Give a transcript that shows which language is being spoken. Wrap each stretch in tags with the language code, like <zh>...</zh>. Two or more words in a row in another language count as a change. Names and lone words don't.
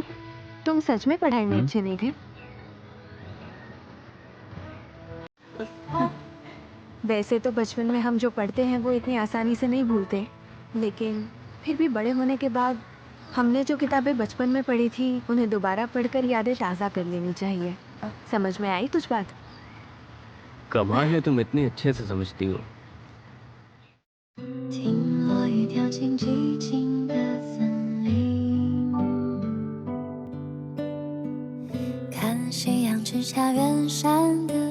<hi>तुम सच में पढ़ाई में अच्छे नहीं थे? वैसे तो बचपन में हम जो पढ़ते हैं वो इतनी आसानी से नहीं भूलते, लेकिन फिर भी बड़े होने के बाद हमने जो किताबें बचपन में पढ़ी थी उन्हें दोबारा पढ़कर यादें ताज़ा कर लेनी चाहिए। समझ में आई तुझ बात? कमाल है, तुम इतने अच्छे से समझती हो।</hi> <zh>听落雨跳进寂静的森林，看夕阳之下远山</zh>